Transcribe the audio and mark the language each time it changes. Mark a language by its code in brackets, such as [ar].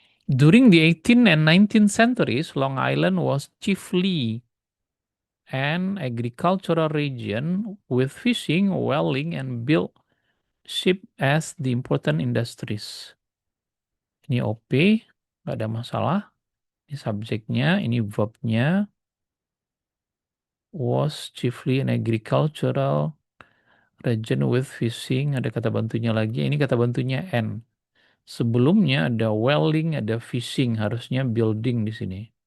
[en] During the 18th and 19th centuries, Long Island was chiefly an agricultural region with fishing, whaling, and built ship as the important industries. [id] Ini OP, nggak ada masalah. Ini subjeknya, ini verbnya. [en] Was chiefly an agricultural region with fishing. [id] Ada kata bantunya lagi. Ini kata bantunya N. Sebelumnya ada welding, ada fishing. Harusnya building di sini.